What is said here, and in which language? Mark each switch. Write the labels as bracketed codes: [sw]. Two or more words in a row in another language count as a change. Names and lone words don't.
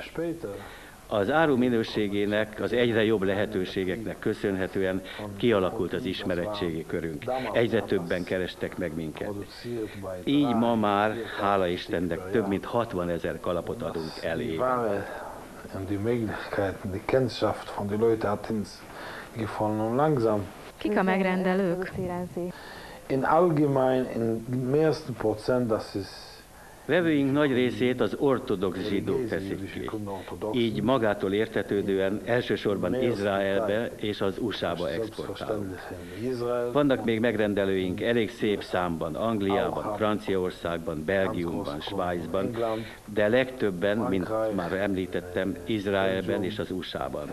[hu] Az áru minőségének, az egyre jobb lehetőségeknek köszönhetően kialakult az ismeretségi körünk. Egyre többen kerestek meg minket. Így ma már, hála Istennek, több mint 60 000 kalapot adunk el évente. [de] En die Möglichkeiten, die Kenntnischaft von den Leuten hat uns gefallen und langsam. [hu] Kik a megrendelők? [de] In allgemein, in meisten Prozent, das ist [hu] Vevőink nagy részét az ortodox zsidók teszik ki. Így magától értetődően elsősorban Izraelbe és az USA-ba exportálunk. Vannak még megrendelőink elég szép számban, Angliában, Franciaországban, Belgiumban, Svájcban, de legtöbben, mint már említettem, Izraelben és az USA-ban.